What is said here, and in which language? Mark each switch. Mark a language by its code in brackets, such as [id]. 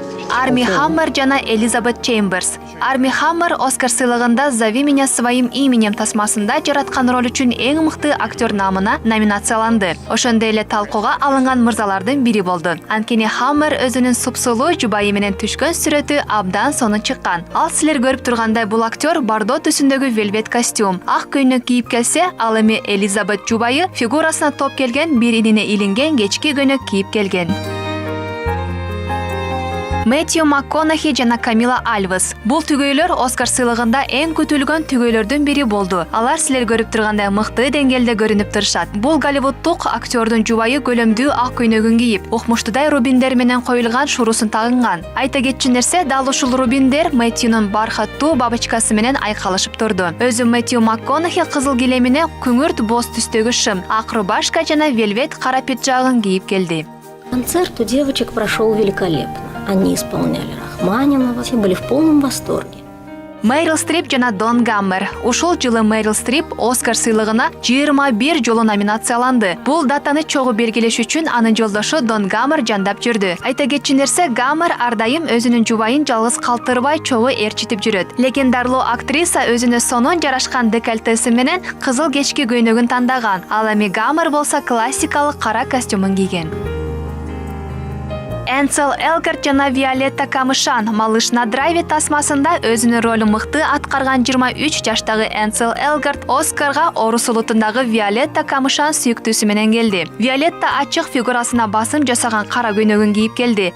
[ky] Арми Хаммер жана Элизабет Чеймберс. Арми Хаммер Оскар сыйлыгында «Зови меня своим именем» тасмасында жараткан роль үчүн эң мыкты актер намына номинацияланды. Ошондой эле талкууга алынган мырзалардын бири болду. Анткени Хаммер өзүнүн супсулуу жубайы менен түшкөн сүрөтү абдан сонун чыккан. Ал силер көрүп тургандай бул актер бардо түсүндөгү велвет костюм, ак көйнөк кийип келсе, ал эми Элизабет жубайы фигурасына топ келген бир инине илинген кечки көйнөк кийип келген. Мэтью МакКонахи жана Камила Альвес. Бул түгөйлөр Оскар сыйлыгында эң күтүлгөн түгөйлөрдүн бири болду. Алар силер көрүп тургандай мыкты деңгээлде көрүнүп турушат. Бул голливудтук актердун жубайы көлөмдүү ак көйнөгүн кийип, укмуштудай рубиндер менен коюлган шурусун тагынган. Айта кетчү нерсе, дал ушул рубиндер Мэтьюнун бархаттуу бабочкасы менен айкалышып турду. Өзү Мэтью МакКонахи кызыл килемине күңүрт боз түстөгү шым, ак рубашка жана велвет кара пиджагын кийип келди. [ru] Концерт у девочек прошел великолепно. Они исполняли Рахманинова, все были в полном восторге. [ky] Мэрил Стрип жана Дон Гаммер. Ушул жылы Мэрил Стрип Оскар сыйлыгына 21 жолу номинацияланды. Бул датаны чогуу белгилеш үчүн анын жолдошу Дон Гаммер жандап жүрдү. Айта кетчү нерсе, Гаммер ар дайым өзүнүн жубайын жалгыз калтырбай чогуу ээрчитип жүрөт. Легендарлуу актриса өзүнө сонун жарашкан декольтеси менен кызыл кечки көйнөгүн тандаган. Ал эми Гаммер болсо классикалык кара костюмун кийген. Энсел Элгарт жана Виолетта Камышан «Малыш на драйве» тасмасында өзүнүн ролун мыкты аткарган 23 жаштагы Энсел Элгарт Оскарга орус улутундагы Виолетта Камышан сүйүктүүсү менен келди. Виолетта ачык фигурасына басым жасаган кара көйнөгүн кийип келди.